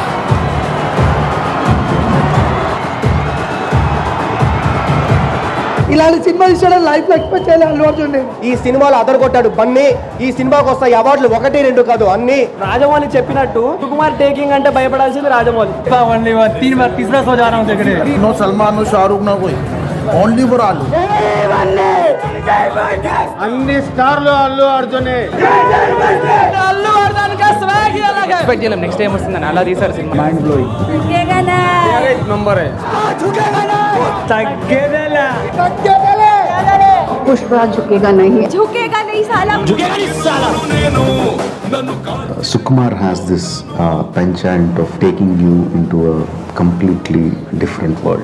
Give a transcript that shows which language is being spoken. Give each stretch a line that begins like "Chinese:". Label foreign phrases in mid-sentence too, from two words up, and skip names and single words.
Telugu: ఇలాంటి సినిమా ఇచ్చాడు లైఫ్ లో ఎక్స్పెక్ట్ చేయాలి అల్లు అర్జున్. ఈ సినిమాలో అదరగొట్టాడు బన్నీ. ఈ సినిమాకి వస్తాయి అవార్డులు 1, 2 కాదు అన్ని. రాజమౌళి చెప్పినట్టు సుకుమార్ టేకింగ్ అంటే భయపడాల్సింది రాజమౌళి.
English: no Salman no Shahrukh
Hindi: ना कोई
English: only for Allu.
Telugu: అన్ని స్టార్లు అల్లు అర్జునే.
Hindi: अल्लू अर्जुन का स्वैग ही अलग है.
Telugu: ఎక్స్పెక్ట్ చేయలేం నెక్స్ట్ టైం వస్తుందని అలా తీశారు సినిమా.
English: mind blowing.
Telugu: నంబర్ తగ్గేదేలే.
Hindi: पुष्पराज झुकेगा नहीं साला.
English: Sukumar has this penchant of taking you into a completely different world.